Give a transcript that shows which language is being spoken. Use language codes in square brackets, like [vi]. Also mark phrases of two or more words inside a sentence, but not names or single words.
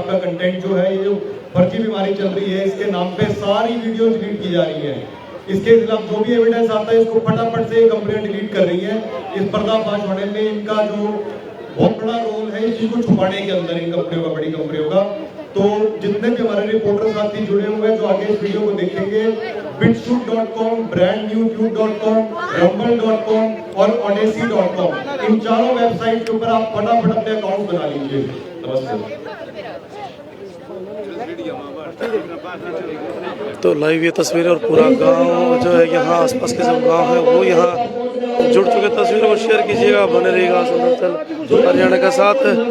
[hi] आपका कंटेंट जो है, ये जो फर्जी बीमारी चल रही है इसके नाम पे सारी वीडियो डिलीट की जा रही है। इसके खिलाफ जो भी एविडेंस आता है इसको फटाफट से कंपनियां डिलीट कर रही है। इस पर्दाफाश होने में इनका जो बहुत बड़ा रोल है इस चीज को छुपाने के अंदर इन कंपनियों का, बड़ी कंपनियों का। तो जितने भी हमारे रिपोर्टर साथी जुड़े हुए हैं जो आगे इस वीडियो को देखेंगे, bitshoot.com, brandnewtube.com, rumble.com और odyssey.com, इन चारों वेबसाइट के ऊपर आप फटाफट अपने अकाउंट बना लीजिए। नमस्ते। तो लाइव ये तस्वीरें और पूरा गांव जो है यहाँ आसपास के जो गांव है वो यहाँ जुड़ चुके तस्वीरों को शेयर कीजिएगा, बने रहिएगा संदलचल हरियाणा के साथ।